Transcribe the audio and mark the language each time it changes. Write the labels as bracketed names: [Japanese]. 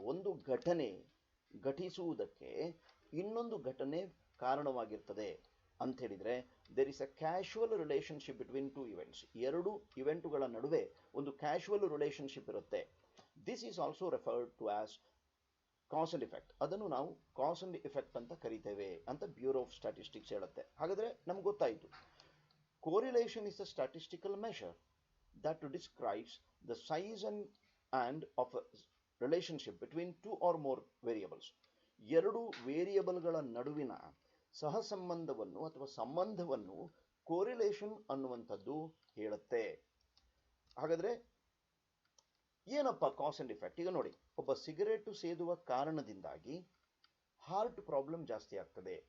[Kannada] ಒಂದು ಘಟನೆ ಘಟಿಸುವುದಕ್ಕೆ ಇನ್ನೊಂದು ಘಟನೆ ಕಾರಣವಾಗಿರ್ತದೆ ಅಂತ ಹೇಳಿದ್ರೆ, [English] There is a casual relationship between two events. [Kannada] ಎರಡು ಇವೆಂಟುಗಳ ನಡುವೆ ಒಂದು ಕ್ಯಾಶುವಲ್ ರಿಲೇಶನ್ಶಿಪ್ ಇರುತ್ತೆ. [English] This is also referred to as cause and effect. [Kannada] ಅದನ್ನು ನಾವು ಕಾಸ್ ಅಂಡ್ ಇಫೆಕ್ಟ್ ಅಂತ ಕರಿತೇವೆ ಅಂತ ಬ್ಯೂರೋ ಆಫ್ ಸ್ಟ್ಯಾಟಿಸ್ಟಿಕ್ಸ್ ಹೇಳುತ್ತೆ. ಹಾಗಾದ್ರೆ ನಮ್ಗೆ ಗೊತ್ತಾಯಿತು, [English] correlation is a statistical measure that describes the size and of a relationship between two or more variables. [Kannada] ಎರಡು ವೇರಿಯಬಲ್ಗಳ ನಡುವಿನ ಸಹಸಂಬಂಧವನ್ನು ಅಥವಾ ಸಂಬಂಧವನ್ನು ಕೋರಿಲೇಷನ್ ಅನ್ನುವಂಥದ್ದು ಹೇಳುತ್ತೆ. ಹಾಗಾದ್ರೆ ಏನಪ್ಪ ಕಾಸ್ ಅಂಡ್ ಇಫೆಕ್ಟ್? ಈಗ ನೋಡಿ, ಒಬ್ಬ ಸಿಗರೇಟು ಸೇದುವ ಕಾರಣದಿಂದಾಗಿ ಹಾರ್ಟ್ ಪ್ರಾಬ್ಲಮ್ ಜಾಸ್ತಿ ಆಗ್ತದೆ.